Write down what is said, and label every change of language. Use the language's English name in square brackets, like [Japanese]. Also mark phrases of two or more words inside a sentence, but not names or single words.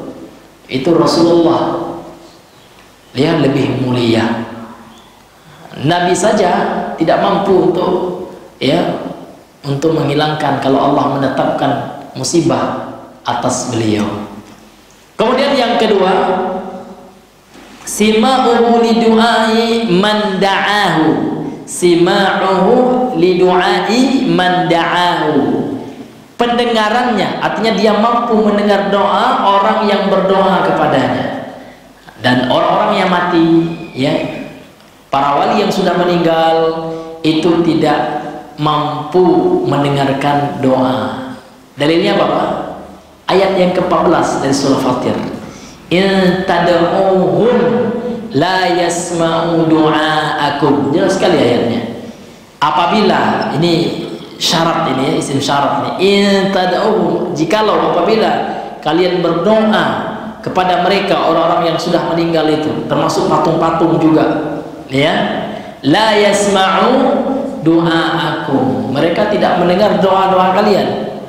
[Indonesian] Itu Rasulullah, dia lebih mulia. Nabi saja tidak mampu untuk menghilangkan kalau Allah menetapkan musibah atas beliau. Kemudian yang kedua, [Arabic] سماعه لدعاء من دعاه، سماعه لدعاء من دعاه, [Indonesian] pendengarannya, artinya dia mampu mendengar doa orang yang berdoa kepadanya. Dan orang-orang yang mati ya, para wali yang sudah meninggal itu tidak mampu mendengarkan doa. Dalilnya apa, Pak? Ayat yang ke-14 dari surah Fatir. [Arabic] إن تدعوهم لا يسمعوا دعاءكم. [Indonesian] Jelas sekali ayatnya. Apabila, ini syarat, ini ya, isim syarat ini. [Arabic] إن تدعوهم, [Indonesian] jikalau apabila kalian berdoa kepada mereka, orang-orang yang sudah meninggal itu, termasuk patung-patung juga ya, [Arabic] لا يسمعوا دعاءكم, [Indonesian] mereka tidak mendengar doa-doa kalian.